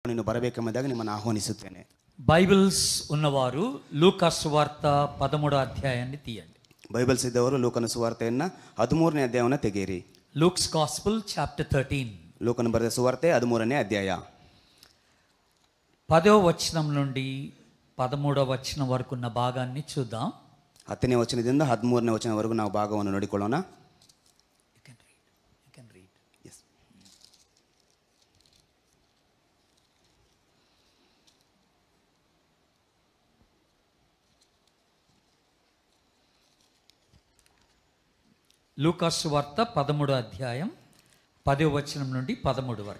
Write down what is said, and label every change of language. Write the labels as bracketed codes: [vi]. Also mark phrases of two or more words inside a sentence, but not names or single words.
[kn] ಬರಬೇಕೆಂಬುದಾಗಿ ನಿಮ್ಮನ್ನು ಆಹ್ವಾನಿಸುತ್ತೇನೆ. [te] బైబిల్స్ ఉన్నవారు లూకా సువార్త 13వ అధ్యాయాన్ని తీయండి. [kn] ಬೈಬಲ್ಸ್ ಇದ್ದವರು ಲೂಕನ ಸುವಾರ್ತೆಯನ್ನು 13ನೇ ಅಧ್ಯಾಯವನ್ನು ತೆಗೆಯಿರಿ. [en] Luke's gospel chapter 13. [kn] ಲೂಕನ ಬರೆದ ಸುವಾರ್ತೆ 13ನೇ ಅಧ್ಯಾಯ [te] 10వ వచనం నుండి 13వ వచనం వరకు ఉన్న భాగాన్ని చూద్దాం. [kn] 10ನೇ ವಚನದಿಂದ 13ನೇ ವಚನವರೆಗೂ ನಾವು ಭಾಗವನ್ನು ನೋಡಿಕೊಳ್ಳೋಣ. [te] లూకా సువార్త 13వ అధ్యాయం 10వ వచనం నుండి 13 వరకు.